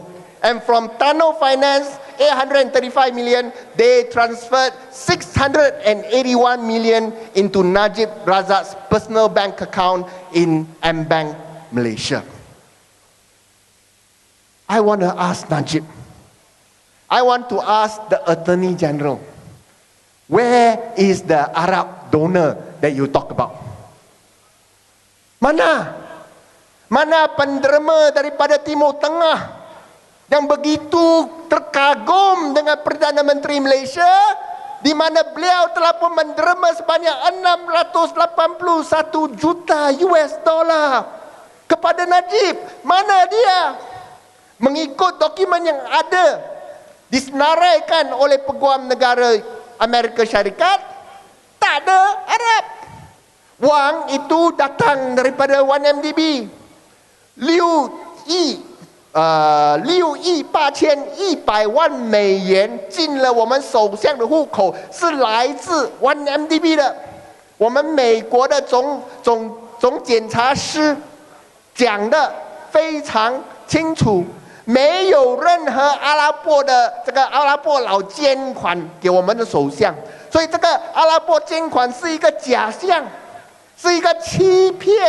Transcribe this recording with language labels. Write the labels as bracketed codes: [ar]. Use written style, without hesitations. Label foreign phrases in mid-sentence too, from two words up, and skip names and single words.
[en] And from Tano Finance, 835 million, they transferred 681 million into Najib Razak's personal bank account in Bank, Malaysia. I want to ask Najib, I want to ask the Attorney General, where is the Arab donor that you talk about? [ms] Mana penderma daripada Timur Tengah yang begitu terkagum dengan Perdana Menteri Malaysia, di mana beliau telah pun menderma sebanyak 681 juta [en] US dollar [ms] kepada Najib? Mana dia? Mengikut dokumen yang ada disenaraikan oleh Peguam Negara Amerika Syarikat, tak ada Arab. Wang itu datang daripada 1MDB. [zh] Liu亿8100万美元进了我们首相的户口，是来自 1MDB 的。我们美国的总检察师讲得非常清楚，没有任何阿拉伯佬捐款给我们的首相，所以这个阿拉伯捐款是一个假象，是一个欺骗。